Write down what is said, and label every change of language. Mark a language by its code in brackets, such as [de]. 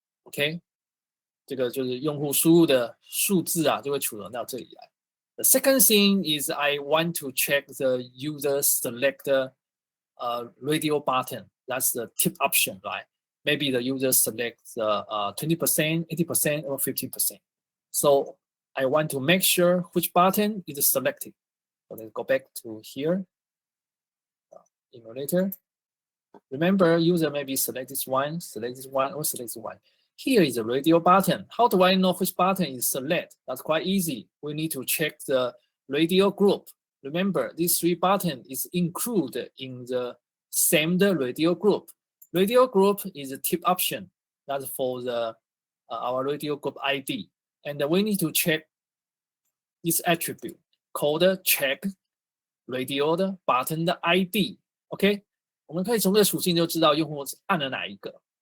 [zh] OK， 这个就是用户输入的数字啊，就会储存到这里来。 [en] The second thing is I want to check the user select the radio button. That's the tip option, right? Maybe the user selects 20%, 80%, or 50%. So I want to make sure which button is selected. So let's go back to here. Emulator. Remember, user maybe select this one, or select this one. Here is a radio button. How do I know which button is select? That's quite easy. We need to check the radio group. Remember, these three buttons is included in the same radio group. Radio group is a tip option. That's for the our radio group ID. And we need to check this attribute called check radio button ID. [zh] OK， 我们可以从这个属性就知道用户按了哪一个。